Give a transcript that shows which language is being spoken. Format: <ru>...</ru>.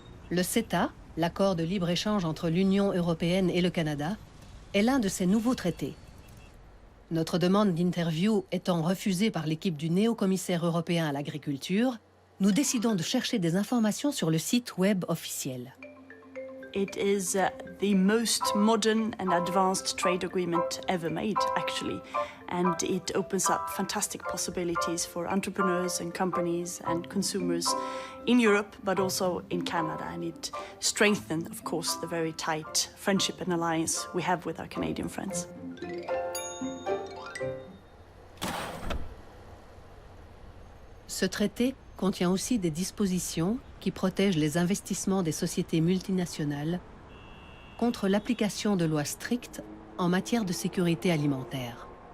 <fr>Le CETA, l'accord de libre-échange entre l'Union européenne et le Canada, est l'un de ces nouveaux traités. Notre demande d'interview étant refusée par l'équipe du néo-commissaire européen à l'agriculture, nous décidons de chercher des informations sur le site web officiel.</fr> <en>It is the most modern and advanced trade agreement ever made, actually. And it opens up fantastic possibilities for entrepreneurs and companies and consumers in Europe, but also in Canada. And it strengthens, of course, the very tight friendship and alliance we have with our Canadian friends.</en> <fr>Ce traité contient aussi des dispositions qui protègent les investissements des sociétés multinationales contre l'application de lois strictes en matière de sécurité alimentaire.</fr>